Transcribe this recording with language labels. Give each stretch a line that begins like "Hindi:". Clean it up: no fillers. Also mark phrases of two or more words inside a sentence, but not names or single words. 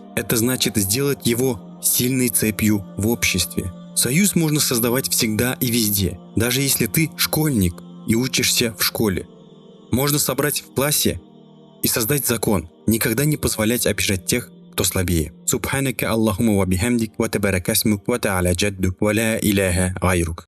Russian: Это значит сделать его сильной цепью в обществе. Союз можно создавать всегда и везде, даже если ты школьник и учишься в школе. Можно собрать в классе и создать закон, никогда не позволять обижать тех, кто слабее.
Arabic: سبحانك اللهم وبحمدك وتبارك اسمك وتعالى جدك ولا إله غيرك.